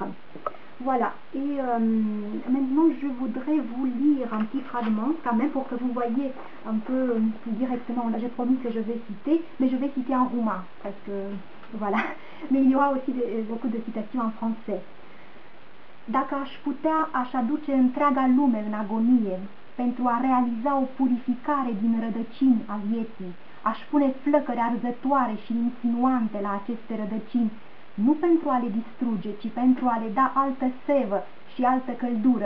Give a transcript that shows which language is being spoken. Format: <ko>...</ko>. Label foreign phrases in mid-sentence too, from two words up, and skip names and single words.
<fr>Voilà, et maintenant je voudrais vous lire un petit fragment quand même pour que vous voyez un peu directement. Là j'ai promis que je vais citer, mais je vais citer en roumain parce que voilà, mais il y aura aussi beaucoup de citations en français.</fr> <ro>Dacă aș putea, aș aduce întreaga lume în agonie pentru a realiza o purificare din rădăcini a vieții. Aș pune flăcări arzătoare și insinuante la aceste rădăcini, nu pentru a le distruge, ci pentru a le da altă sevă și altă căldură.</ro>